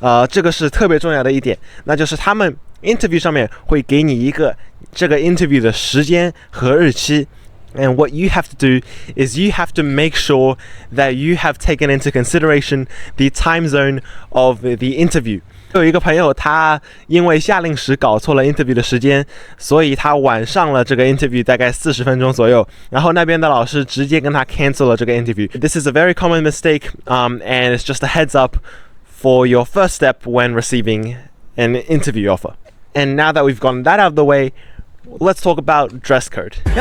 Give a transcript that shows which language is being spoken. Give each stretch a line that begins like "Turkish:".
Chinese: 这个是特别重要的一点，那就是他们 interview 上面会给你一个这个 interview 的时间和日期。
English: And what you have to do is you have to make sure that you have taken into consideration the time zone of the interview.
Chinese: 有一个朋友，他因为夏令时搞错了 interview 的时间，所以他晚上了这个 interview 大概40分钟左右，然后那边的老师直接跟他 cancel 了这个 interview.
English: This is a very common mistake, and it's just a heads up for your first step when receiving an interview offer. And now that we've gotten that out of the way, let's talk about dress code.